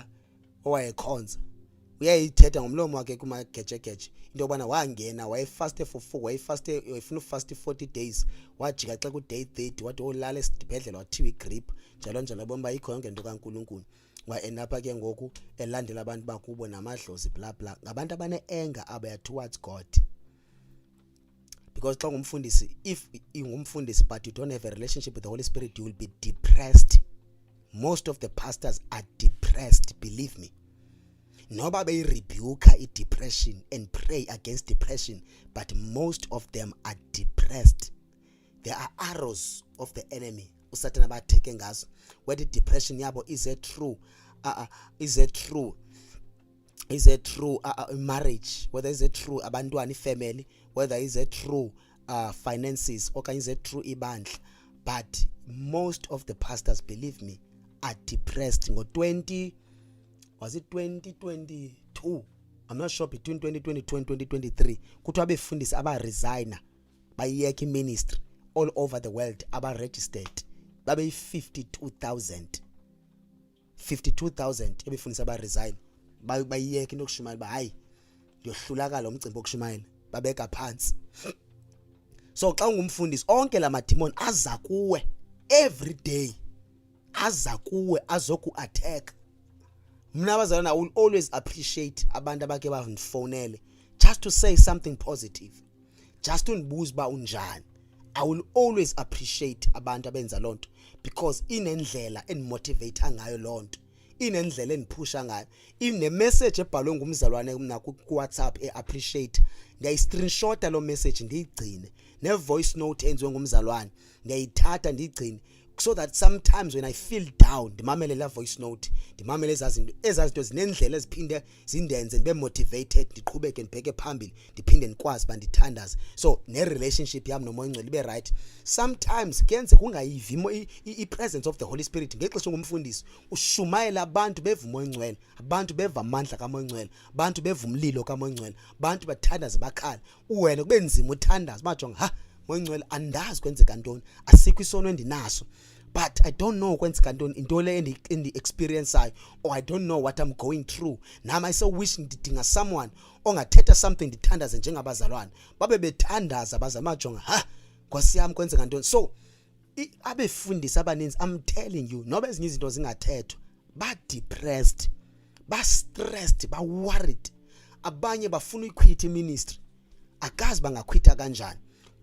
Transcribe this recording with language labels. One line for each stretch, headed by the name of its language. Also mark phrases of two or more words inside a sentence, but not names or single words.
Xhosa: owayekhonza uyayithetha ngomlomo wakhe kumagejegeje into obana wangena wayefaste for 4 wayefaste uyifuna ufast 40 days wajika xa ku day 30 wathi olala esibhedlela wathiwa igrip njalo bomba ikho yonke into kaNkuluNkulu wa apha ke ngoku elandela abantu bakubo namadlozi bla bla ngabantu abane anger abaya
English: towards God
Xhosa: because xa ngumfundisi if ungumfundisi
English: but you don't have a relationship with the Holy Spirit you will be depressed. Most of the pastors are depressed, believe me. Noba be rebuke depression and pray against depression, but most of them are depressed. There are arrows of the enemy
Xhosa: usatana abatheke ngazo
English: whether depression yabo is a true marriage, whether is a true abantwana family, whether is a true finances or is a true ibandla. But most of the pastors, believe me, are depressed.
Xhosa: Ngo 2022,
English: I'm not sure,
Xhosa: between 2022 and 2023 kuthiwa abefundisi aba resigner bayiyeka
English: ministry all over the world
Xhosa: aba registered babe 52,000 ebefundisi aba resign bayiyeka into kushumayela ba hayi ndiyohlulakala umcimbi okushumayela babeka phansi. So xa ungumfundisi onke la mademon aza kuwe
English: every day,
Xhosa: aza kuwe azoku attack. Mina abazalwana,
English: I will always appreciate
Xhosa: abantu abake bafonele
English: just to say something positive, just to
Xhosa: ndibuza ba unjani.
English: I will always appreciate
Xhosa: abantu abenza lonto because inendlela enimotivate ngayo lonto, inendlela eniphusha ngayo. Ine message ebhalwe ngumzalwane mina ku WhatsApp appreciate, ndiyayi screenshot lo message ndiyigcine, ne
English: voice note
Xhosa: enziwe ngumzalwane ndiyayithatha ndiyigcine,
English: so that sometimes when I feel down
Xhosa: ndimamele la
English: voice note,
Xhosa: ndimamele ezazinto zinendlela eziphinde zindenze ndibe motivated, ndiqhubeke ndibheke phambili, ndiphinde ndikwazi bandithandaze. So ne relationship yami nomoya ongcwele ibe right. Sometimes kuyenze kungayivi
English: i-presence of the Holy Spirit
Xhosa: ngexesha ungumfundisi ushumayela abantu beva umoya ongcwele, abantu beva amandla kamoya ongcwele, abantu beva umlilo kamoya ongcwele, abantu bathandaze bakhala, uwena kube nzima uthandaze bajonga moya ongcwele andazi kwenzeka ntoni, asikho isono endinaso,
English: but I don't know
Xhosa: kwenzeka ntoni, into le endi experience ayo,
English: or I don't know what I'm going through. Now I so wish
Xhosa: ndidinga someone ongathetha something ndithandaze njengabazalwane babe bethandaza bazama jonga Nkosi yami kwenzeka ntoni. So abefundisi abaninzi,
English: I'm telling you,
Xhosa: noba ezinye izinto zingathethwa ba depressed, ba stressed, ba worried, abanye bafuna uyiquit ministry akazi bangaquita kanjani.